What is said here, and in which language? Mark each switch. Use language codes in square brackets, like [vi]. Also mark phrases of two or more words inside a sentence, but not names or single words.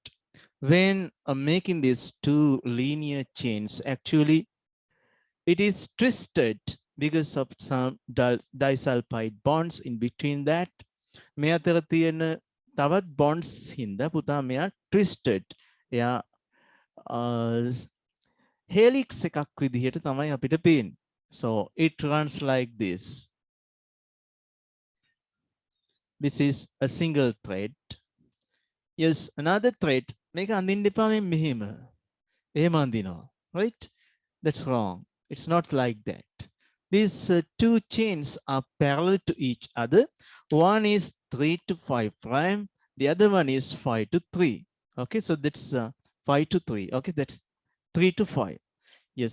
[en] When making these two linear chains, actually it is twisted because of some disulfide bonds in between that. [si] මේ අතර තියෙන තවත් bonds හින්දා පුතා මෙයා twisted. එයා helix එකක් විදිහට තමයි අපිට පේන්නේ. [en] So it runs like this. This is a single thread. Yes, another thread. [si] මේක අඳින්න එපා මෙහෙම. එහෙම අඳිනවා. [en] Right? That's wrong. It's not like that. These two chains are parallel to each other. One is 3 to 5 prime. The other one is 5 to 3. Okay, so that's 5 to 3. Okay, that's 3 to 5. Yes.